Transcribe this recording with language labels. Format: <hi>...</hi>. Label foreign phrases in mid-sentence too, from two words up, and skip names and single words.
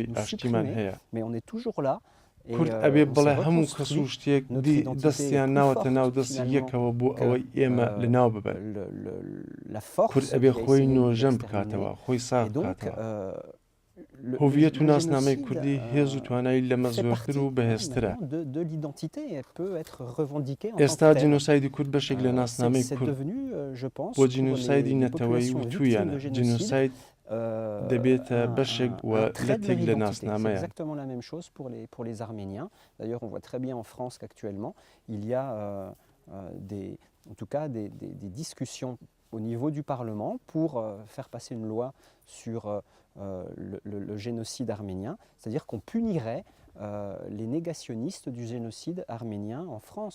<ckb>ئاشتیمان هەیە کورد ئەبێ بڵێ هەموو کەس و شتێک دەستیان ناوەتە ناو دەستی یەکەوە بۆ ئەوەی ئێمە لە ناو ببەن کورد ئەبێ خۆی نۆژەم بکاتەوە خۆی ساغ بکاتەوە هۆڤیەت و ناسنامەی کوردی هێز و توانایی لەمە زۆرتر و بەهێزترە ئێستا جنۆسایدی کورد بەشێک لە ناسنامەی کورد بۆ جنۆسایدی نەتەوەیی وتویانە جنۆساید دەبێتە بەشێک و لەتێک لە ناسنامەیە.</ckb> <fr>Exactement la même chose pour les Arméniens. D'ailleurs, on voit très bien en France qu'actuellement, il y a en tout cas des discussions au niveau du Parlement pour faire passer une loi sur le génocide arménien, c'est-à-dire qu'on punirait les négationnistes du génocide arménien en France.</fr>